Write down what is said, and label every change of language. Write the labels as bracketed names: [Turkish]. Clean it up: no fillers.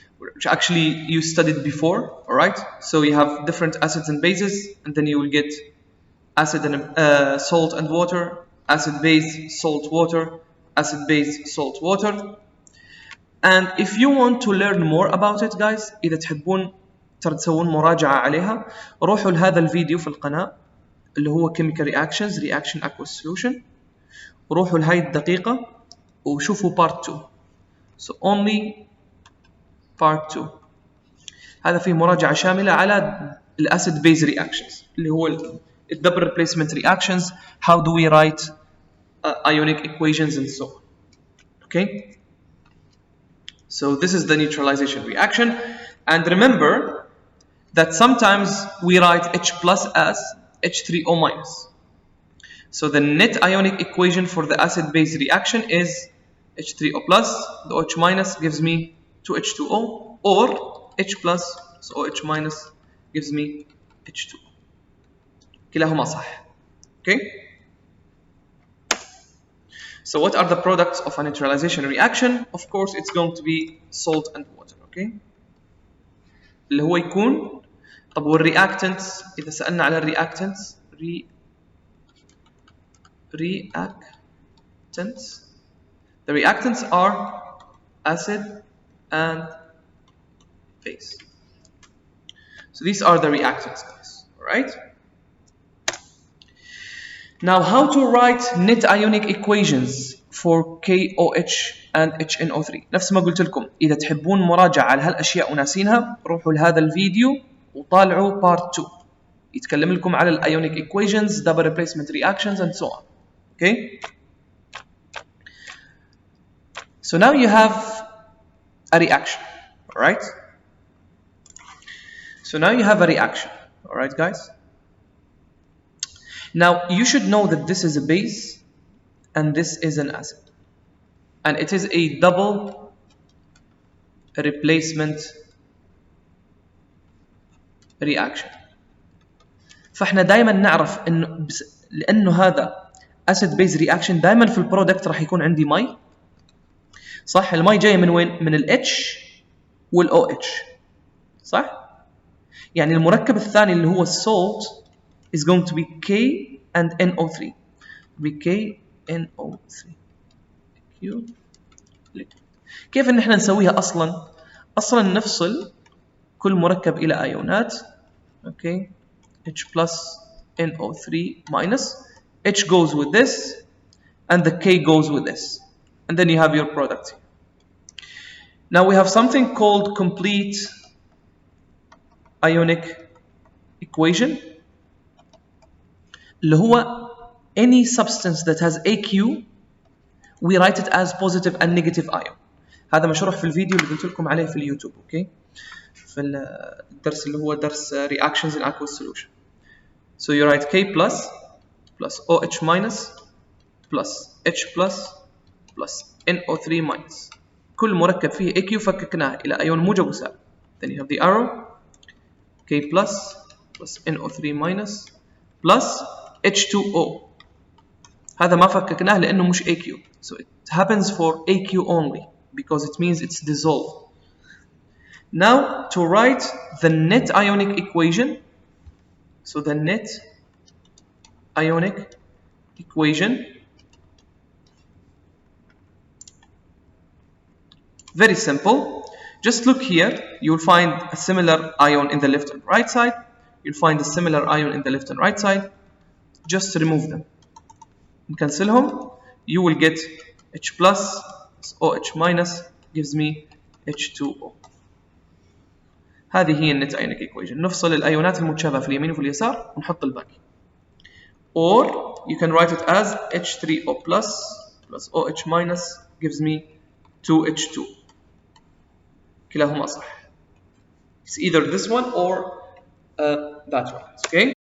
[English] Which actually you studied before, all right? So you have different acids and bases, and then you will get acid and salt and water, acid base, salt water, acid base, salt water. And if you want to learn more about it, guys, [Arabic] إذا تحبون تسوون مراجعة عليها، روحوا لهذا الفيديو في القناة اللي هو [English] chemical reactions, reaction aqueous solution. [Arabic] روحوا لهاي الدقيقة وشوفوا [English] part 2. So only part 2. [Arabic] هذا فيه مراجعة شاملة على الacid base reactions اللي هو double replacement reactions. [English] How do we write ionic equations and so on. Okay? So this is the neutralization reaction. And remember that sometimes we write H plus as H3O minus. So the net ionic equation for the acid-base reaction is H3O plus, the OH minus gives me 2H2O, or H plus, so OH minus gives me H2O. [Arabic] كلاهما صح. [English] Okay? So what are the products of a neutralization reaction? Of course, it's going to be salt and water. Okay? [Arabic] اللي هو يكون طب والreactants إذا سألنا على الreactants reactants. [English] The reactants are acid and base. So these are the reactants, guys. Alright? Now, how to write net ionic equations for KOH and HNO3. [Arabic] نفس ما قلت لكم إذا تحبون مراجعة على هالأشياء وناسينها روحوا لهذا الفيديو وطالعوا part 2 يتكلم لكم على الأيونيك equations, [English] double replacement reactions and so on. Okay? So now you have a reaction. Alright? So now you have a reaction. Alright, guys? Now you should know that this is a base and this is an acid. And it is a double replacement reaction. [Arabic] فاحنا دائما نعرف انه لانه هذا acid base reaction دائما في البرودكت راح يكون عندي مي. صح؟ المي جايه من وين؟ من ال H وال OH. صح؟ يعني المركب الثاني اللي هو [English] salt is going to be K and NO3. be KNO3. [Arabic] كيف ان احنا نسويها اصلا؟ اصلا نفصل كل مركب الى ايونات. [English] Okay H plus NO3 minus. H goes with this and the K goes with this, and then you have your product. Now we have something called complete ionic equation [Arabic] اللي هو [English] any substance that has AQ we write it as positive and negative ion. [Arabic] هذا مشروح في الفيديو اللي قلت لكم عليه في اليوتيوب. اوكي في الدرس اللي هو درس reactions in aqueous solution. [English] So you write K plus OH minus plus H plus NO3 minus. [Arabic] كل مركب فيه AQ فككناه إلى أيون موجب وسالب. [English] Then you have the arrow. [Arabic] K [English] K plus NO3 minus plus H2O. [Arabic] هذا ما فككناه لأنه مش AQ. [English] So it happens for AQ only because it means it's dissolved. Now to write the net ionic equation, so the net ionic equation, very simple. Just look here, you'll find a similar ion in the left and right side. You'll find a similar ion in the left and right side. Just remove them. [Arabic] نكنسلهم. [English] You will get H plus OH minus gives me H2O. [Arabic] هذه هي النت ionic equation. نفصل الأيونات المتشابهة في اليمين وفي اليسار ونحط الباقي. [English] Or you can write it as H3O plus OH minus gives me 2H2. [Arabic] كلاهما صح. [English] It's either this one or that one. Okay.